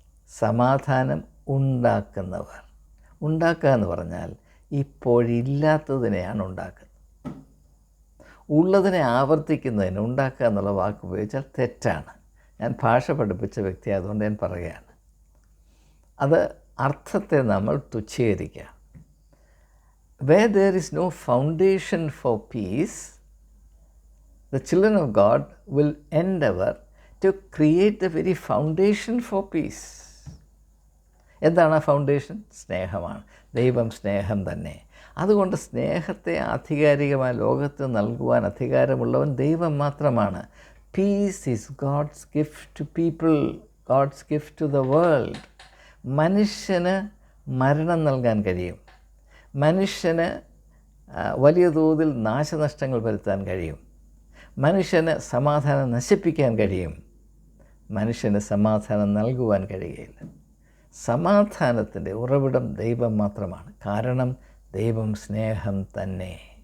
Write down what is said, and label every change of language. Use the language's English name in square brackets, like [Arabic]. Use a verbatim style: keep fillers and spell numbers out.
[Malayalam] സമാധാനം ഉണ്ടാക്കുന്നവർ. ഉണ്ടാക്കുക എന്ന് പറഞ്ഞാൽ ഇപ്പോഴില്ലാത്തതിനെയാണ് ഉണ്ടാക്കുന്നത്. ഉള്ളതിനെ ആവർത്തിക്കുന്നതിന് ഉണ്ടാക്കുക എന്നുള്ള വാക്ക് ഉപയോഗിച്ചാൽ തെറ്റാണ്. ഞാൻ ഭാഷ പഠിപ്പിച്ച വ്യക്തി ആയതുകൊണ്ട് ഞാൻ പറയുകയാണ്. അത് അർത്ഥത്തെ നമ്മൾ തുച്ഛീകരിക്കുക. [English] Where there is no foundation for peace, the children of God will endeavour to create the very foundation for peace. [Malayalam] എന്താണ് ഫൗണ്ടേഷൻ? സ്നേഹമാണ്. ദൈവം സ്നേഹം തന്നെ. അതുകൊണ്ട് സ്നേഹത്തെ ആധികാരികമായ ലോകത്തിന് നൽകുവാൻ അധികാരമുള്ളവൻ ദൈവം മാത്രമാണ്. [English] Peace is God's gift to people, God's gift to the world. [Malayalam] മനുഷ്യന് മരണം നൽകാൻ കഴിയും, മനുഷ്യന് വലിയ തോതിൽ നാശനഷ്ടങ്ങൾ വരുത്താൻ കഴിയും, മനുഷ്യന് സമാധാനം നശിപ്പിക്കാൻ കഴിയും, മനുഷ്യന് സമാധാനം നൽകുവാൻ കഴിയുകയില്ല. സമാധാനത്തിൻ്റെ ഉറവിടം ദൈവം മാത്രമാണ്. കാരണം ദൈവം സ്നേഹം തന്നെ.